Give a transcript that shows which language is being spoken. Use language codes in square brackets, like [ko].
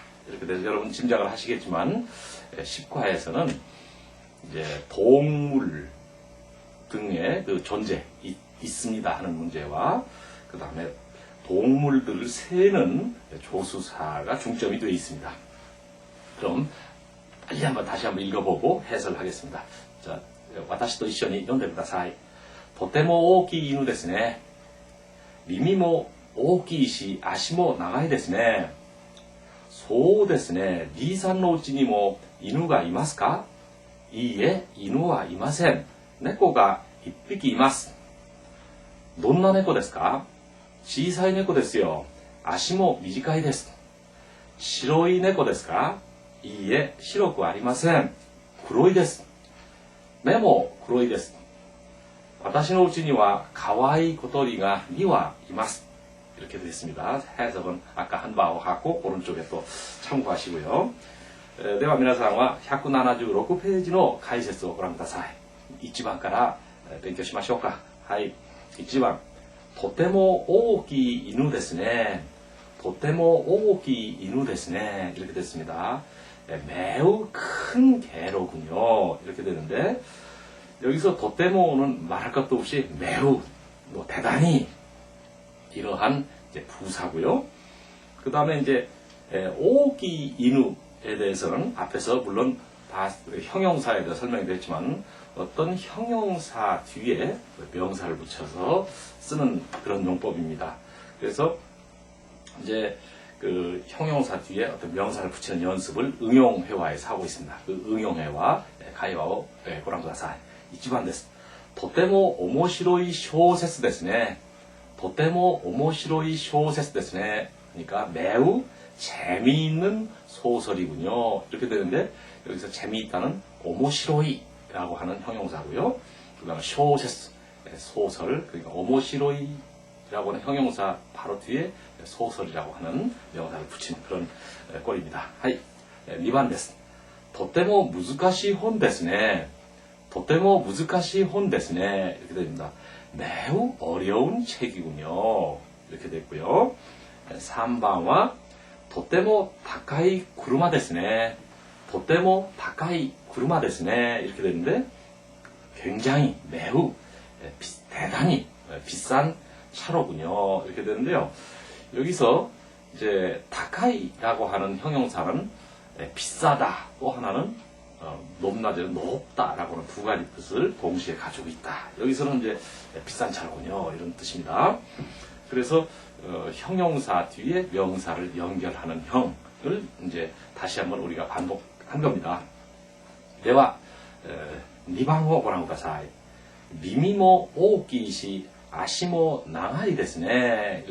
[ko] 이렇게 돼서 여러분 짐작을 하시겠지만 10과에서는 이제 동물 등의 그 존재 있습니다 하는 문제와 그 다음에 동물들을 세는 조수사가 중점이 되어 있습니다. 그럼 다시 한번 읽어보고 해설을 하겠습니다. [ja] 자, 私と一緒に読んでください。とても大きい犬ですね。耳も大きいし足も長いですね。そうですね。D さんのうちにも犬がいますか？いいえ、犬はいません。猫が1匹います。どんな猫ですか？小さい猫ですよ。足も短いです。白い猫ですか？いいえ、白くありません。黒いです。目も黒いです。私のうちには可愛い小鳥が2羽います. [ko] 이렇게 됐습니다. 해석은 아까 한 바와 같고 오른쪽에 또 참고하시고요. [ja] では皆さんは176ページの解説をご覧ください。 1番から勉強しましょうか。はい。1番。とても大きい犬ですね。とても大きい犬ですね. [ko] 이렇게 됐습니다. 매우 큰 개로군요. 이렇게 되는데 여기서 도테모는 말할 것도 없이 매우 대단히 이러한 이제 부사고요. 그 다음에 이제 오기 이누에 대해서는 앞에서 물론 다 형용사에 대해 설명이 됐지만 어떤 형용사 뒤에 명사를 붙여서 쓰는 그런 용법입니다. 그래서 이제 그 형용사 뒤에 어떤 명사를 붙이는 연습을 응용회화에서 하고 있습니다. 그 응용회화 [ja] 가이와오 고랑ください. 1番です。とても面白い小説ですね。とても面白い小説ですね. [ko] 그러니까 매우 재미있는 소설이군요. 이렇게 되는데 여기서 재미있다는 오모시로이라고 하는 형용사고요. 그 다음에 쇼세스 소설, 그러니까 오모시로이라고 하는 형용사 바로 뒤에 소설이라고 하는 명사를 붙인 그런 꼴입니다. [ja] 하이, 2번です. とても難しい本ですね.とても難しい本ですね. [ko] 이렇게 됩니다. 매우 어려운 책이군요. 이렇게 됐고요. 3번은 [ja] とても高い車ですね. とても高い車ですね. [ko] 이렇게 됐는데 굉장히 매우 대단히 비싼 차로군요. 이렇게 되는데요. 여기서 이제 다카이라고 하는 형용사는 비싸다, 또 하나는 높낮이는 높다라고 하는 두 가지 뜻을 동시에 가지고 있다. 여기서는 이제 비싼 차로군요. 이런 뜻입니다. 그래서 형용사 뒤에 명사를 연결하는 형을 이제 다시 한번 우리가 반복한 겁니다. [ja] では 2番をご覧ください.耳も大きいし足も長いですね.